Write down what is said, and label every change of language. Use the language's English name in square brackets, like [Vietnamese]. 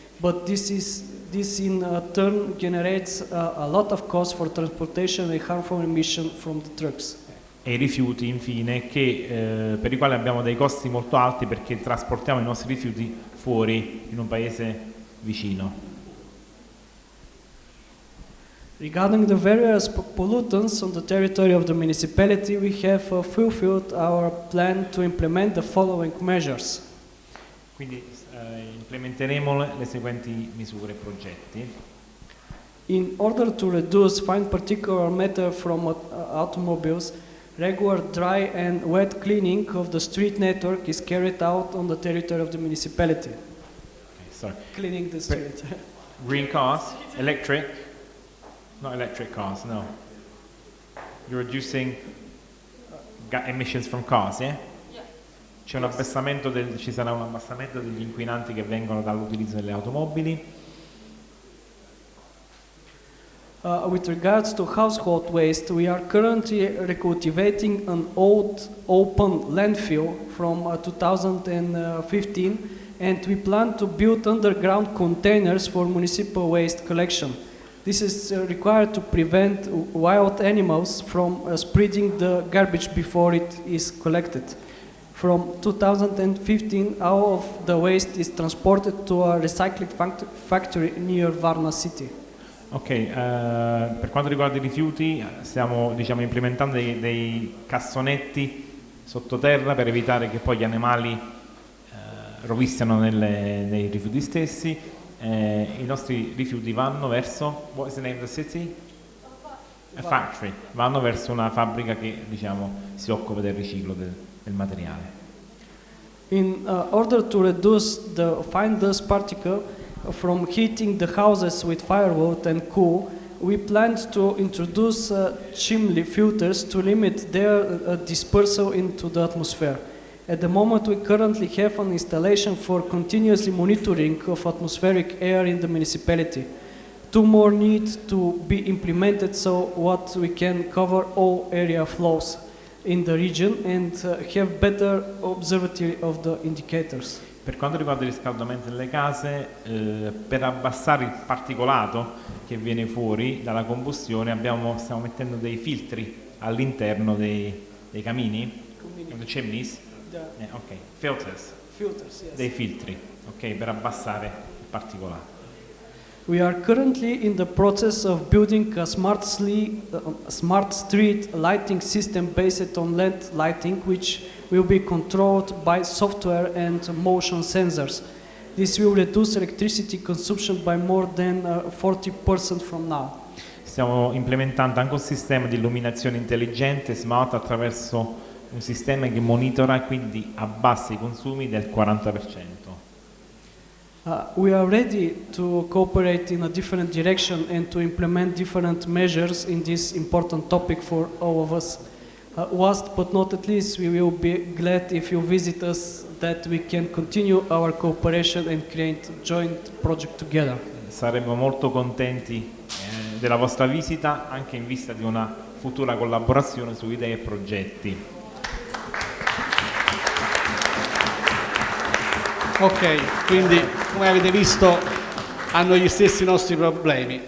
[English] But this in turn generates a lot of cost for transportation and harmful emission from the trucks. [Italian] E i rifiuti, infine, per i quali abbiamo dei costi molto alti perché trasportiamo i nostri rifiuti fuori in un paese vicino. [English] Regarding the various pollutants on the territory of the municipality, we have fulfilled our plan to implement the following measures. [Italian] Quindi implementeremo le seguenti misure e progetti. [English] In order to reduce fine particulate matter from automobiles, regular dry and wet cleaning of the street network is carried out on the territory of the municipality. Okay, sorry. Cleaning the street. Green cars, electric, not electric cars, no. You're reducing emissions from cars, yeah? [Italian] C'è un abbassamento ci sarà un abbassamento degli inquinanti che vengono dall'utilizzo delle automobili. [English] With regards to household waste, we are currently recultivating an old open landfill from 2015, and we plan to build underground containers for municipal waste collection. This is required to prevent wild animals from spreading the garbage before it is collected. From 2015, all of the waste is transported to a recycling factory near Varna city. [Italian] Ok, per quanto riguarda i rifiuti stiamo, diciamo, implementando dei cassonetti sottoterra per evitare che poi gli animali rovistano nei rifiuti stessi. I nostri rifiuti vanno verso, [English] what is the name of the city? A factory, [Italian] vanno verso una fabbrica che, diciamo, si occupa del riciclo del materiale. [English] In order to reduce the fine dust particle from heating the houses with firewood and coal, we planned to introduce chimney filters to limit their dispersal into the atmosphere. At the moment, we currently have an installation for continuously monitoring of atmospheric air in the municipality. 2 more need to be implemented so what we can cover all area flows. in the region and have better observatory of the indicators. [Italian] Per quanto riguarda il riscaldamento delle case, per abbassare il particolato che viene fuori dalla combustione stiamo mettendo dei filtri all'interno dei camini, [English] the chimneys, filters, Filters, yes. [Italian] dei filtri, per abbassare il particolato. [English] We are currently in the process of building a smart street lighting system based on LED lighting, which will be controlled by software and motion sensors. This will reduce electricity consumption by more than 40% from now. [Italian] Stiamo implementando anche un sistema di illuminazione intelligente smart attraverso un sistema che monitora e quindi abbassa i consumi del 40%. [English] We are ready to cooperate in a different direction and to implement different measures in this important topic for all of us. Last but not at least, we will be glad if you visit us, that we can continue our cooperation and create joint project together. [Italian] Saremo molto contenti della vostra visita, anche in vista di una futura collaborazione su idee e progetti. Ok, quindi come avete visto hanno gli stessi nostri problemi.